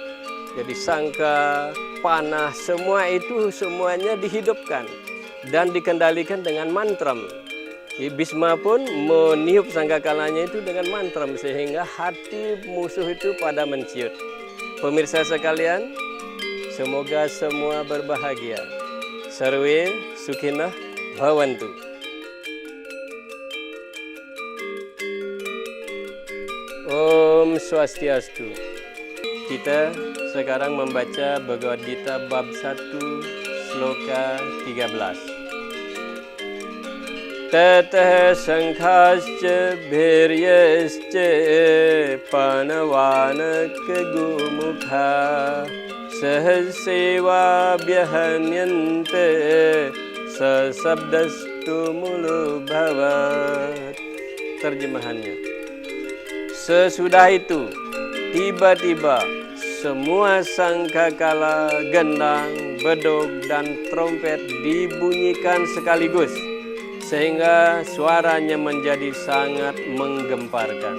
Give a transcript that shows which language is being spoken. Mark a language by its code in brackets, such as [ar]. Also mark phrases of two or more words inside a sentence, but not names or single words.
[id] Jadi sangka, panah, semua itu semuanya dihidupkan dan dikendalikan dengan mantram. Bhisma pun meniup sangkakalanya itu dengan mantram sehingga hati musuh itu pada menciut. Pemirsa sekalian, semoga semua berbahagia. [sa] Sarwe sukhinah bhavantu. Om Swastiastu. [id] Kita sekarang membaca Bhagavad Gita bab 1 sloka 13. [sa] Tatah sangkhascha bhiryascha panavanaka gumukha sahaseva vyahanyante sasabdastu mulubhavat. [id] Terjemahannya, sesudah itu tiba-tiba semua sangkakala, gendang, bedog, dan trompet dibunyikan sekaligus sehingga suaranya menjadi sangat menggemparkan.